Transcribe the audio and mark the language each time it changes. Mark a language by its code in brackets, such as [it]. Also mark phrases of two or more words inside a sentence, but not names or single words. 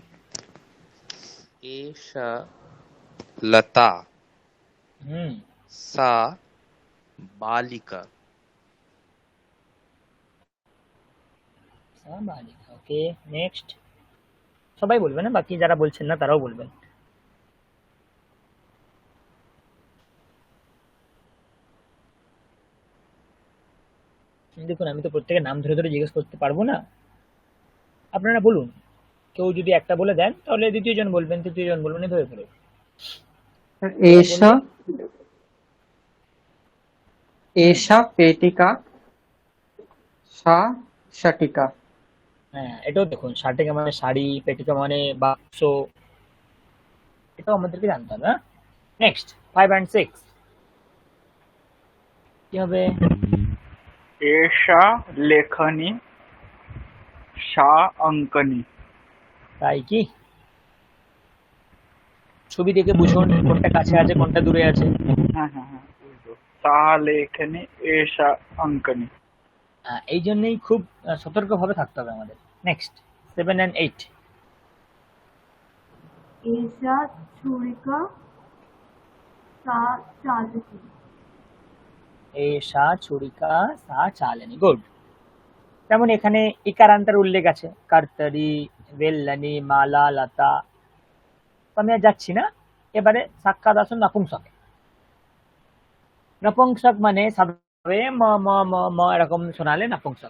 [sa] एषा लता, হুম, सा बालिका। সাবালিকা। [bn] ওকে নেক্সট, সবাই বলবেন, হ্যাঁ, বাকি যারা বলছেন না তারাও বলবেন। দেখুন আমি তো প্রত্যেকের নাম ধরে ধরে জিজ্ঞেস করতে পারবো না, আপনারা বলুন। কেউ যদি একটা বলে দেন তাহলে দ্বিতীয় জন বলবেন, তৃতীয় জন বলবেন, এভাবে করে [sa] एषा एषा पेटिका, सा शाटिका। [bn] হ্যাঁ এটাও দেখুন, শাটিকা মানে শাড়ি, পেটিকা মানে বাক্স, এটাও আমাদেরকে জানতে হবে। নেক্সট 5 and 6 কি হবে। [sa] এষা লেখনী, সা অঙ্কনী। [bn] তাই কি, ছবি দেখে বুঝুন কোনটা কাছে আছে কোনটা দূরে আছে। হ্যাঁ হ্যাঁ হ্যাঁ, বুঝলো। [sa] সা লেখনী, এষা অঙ্কনী। [bn] এই জন্যই খুব সতর্কভাবে থাকতে হবে আমাদের। নেক্সট 7 and 8 [sa] एषा छुरिका सा चालकी। এষা ছুরিকা সা চালেনি, গুড। [bn] তেমন এখানে ইকারান্তের উল্লেখ আছে, কার্তারি, বেল্লানি, মালা, লতা। তো আমি আর যাচ্ছি না, এবারে সাক্ষাৎ আসুন নপুংসকে। নপুংসক মানে সাধারণভাবে ম ম ম ম এরকম শোনালে নপুংসক।